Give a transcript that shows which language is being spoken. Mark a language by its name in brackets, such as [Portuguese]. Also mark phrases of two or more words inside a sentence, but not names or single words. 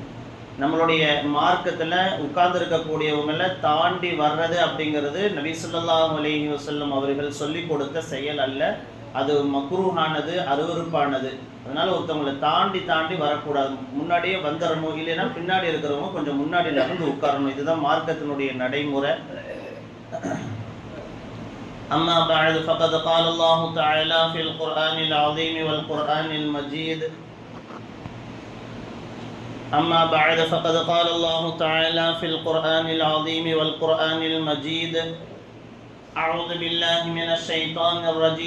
[Tamil] நம்மளுடைய மார்க்கத்தில் உட்கார்ந்துருக்கக்கூடியவங்களை தாண்டி வர்றது அப்படிங்கிறது நபி [Arabic] صلى الله عليه وسلم [Tamil] அவர்கள் சொல்லி கொடுத்த செயல் அல்ல. அது மக்ரூஹானது, அருவருப்பானது. அதனால ஒருத்தவங்களை தாண்டி வரக்கூடாது, முன்னாடியே வந்துடணும். இல்லைன்னா பின்னாடி இருக்கிறவங்க கொஞ்சம் முன்னாடி நடந்து உட்காரணும். இதுதான் மார்க்கத்தினுடைய நடைமுறை. [Arabic] أما بعد فقد قال الله تعالى في القرآن العظيم والقرآن المجيد. أما بعد فقد قال الله تعالى في القرآن العظيم والقرآن المجيد. أعوذ بالله من الشيطان الرجيم.